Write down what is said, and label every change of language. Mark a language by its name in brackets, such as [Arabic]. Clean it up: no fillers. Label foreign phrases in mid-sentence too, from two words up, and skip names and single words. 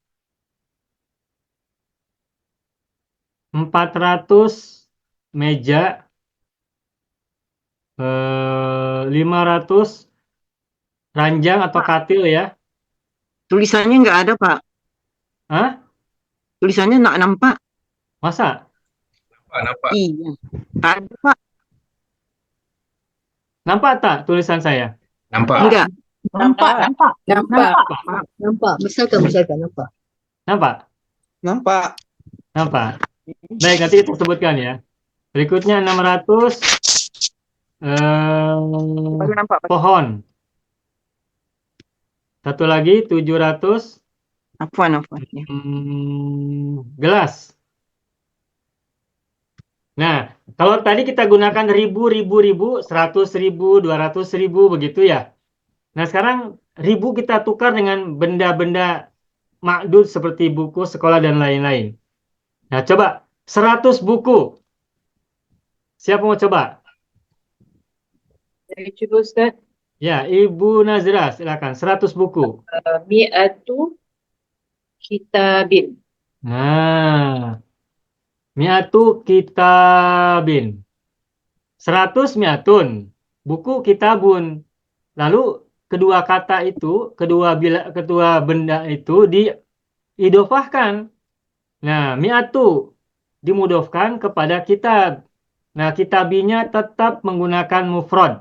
[Indonesian] 400 meja. 500 ranjang atau katil ya. Tulisannya nggak ada, Pak. Hah? Tulisannya nggak nampak. Masa? Nampak. Iya. [Malay] Tak ada, Pak. Nampak tak tulisan saya? Nampak. [Indonesian] Enggak. Nampak. Misalkan nampak. Nampak? Nampak. Nampak. Baik, nanti kita sebutkan ya. Berikutnya 600 pohon. Satu lagi 700 Afwan. Ya. gelas. Nah, kalau tadi kita gunakan ribu, 100.000, 200.000 begitu ya. Nah, sekarang ribu kita tukar dengan benda-benda makdud seperti buku, sekolah, dan lain-lain. Nah, coba 100 buku. Siapa mau coba? [Malay] Saya cuba Ustaz. [Indonesian] Ya, Ibu Nazira, silakan. 100 buku. [Arabic] Mi'atu kitabin. Nah, mi'atu kitabin. 100 mi'atun. [Indonesian] Buku kitabun. Lalu kedua kata itu, kedua benda itu diidofahkan. Nah, mi'atu dimudofkan kepada kitab. Nah, kitabinya tetap menggunakan mufrad.